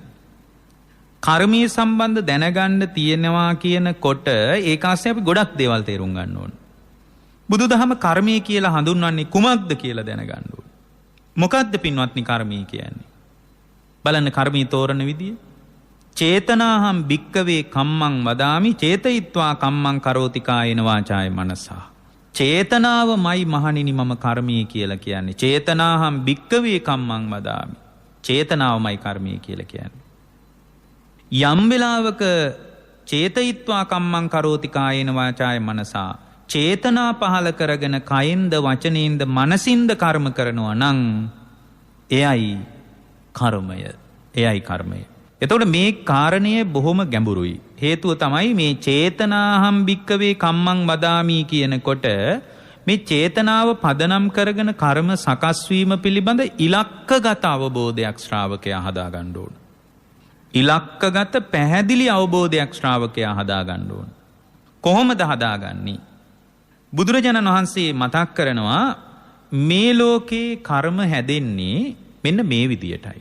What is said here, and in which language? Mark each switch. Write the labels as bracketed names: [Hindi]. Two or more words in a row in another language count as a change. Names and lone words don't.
[Sinhala] කර්මීය සම්බන්ධ දැනගන්න තියෙනවා කියනකොට ඒක ආස්සේ අපි ගොඩක් දේවල් තේරුම් ගන්න ඕන. බුදුදහම කර්මීය කියලා හඳුන්වන්නේ කුමක්ද කියලා දැනගන්න ඕන. මොකද්ද පින්වත්නි කර්මීය කියන්නේ? බලන්න කර්මීය තෝරන විදිය. [Pali] චේතනාහම් භික්කවේ කම්මං වදාමි චේතයිත්වා කම්මං කරෝති කායේන වාචාය මනසා. [Sinhala] චේතනාවමයි මහණෙනි මම කර්මීය කියලා කියන්නේ. [Pali] චේතනාහම් භික්කවේ කම්මං වදාමි. [Sinhala] චේතනාවමයි කර්මීය කියලා කියන්නේ. යම් වෙලාවක [Pali] චේතයිත්වා කම්මං කරෝති කායේන වාචාය මනසා, [Sinhala] චේතනා පහල කරගෙන කයෙන්ද වචනයෙන්ද මනසින්ද කර්ම කරනවා නම් එයයි කර්මය. එයයි කර්මය. එතකොට මේ කාරණය බොහොම ගැඹුරුයි. හේතුව තමයි මේ [Pali] චේතනාහම් භික්කවේ කම්මං වදාමි [Sinhala] කියනකොට මේ චේතනාව පදනම් කරගෙන කර්ම සකස් වීම පිළිබඳ ඉලක්කගත අවබෝධයක් ශ්‍රාවකයා හදා ගන්න ඕන. ඉලක්කගත පැහැදිලි අවබෝධයක් ශ්‍රාවකයා හදා ගන්න ඕන. කොහොමද හදාගන්නේ? බුදුරජාණන් වහන්සේ මතක් කරනවා මේ ලෝකේ කර්ම හැදෙන්නේ මෙන්න මේ විදියටයි.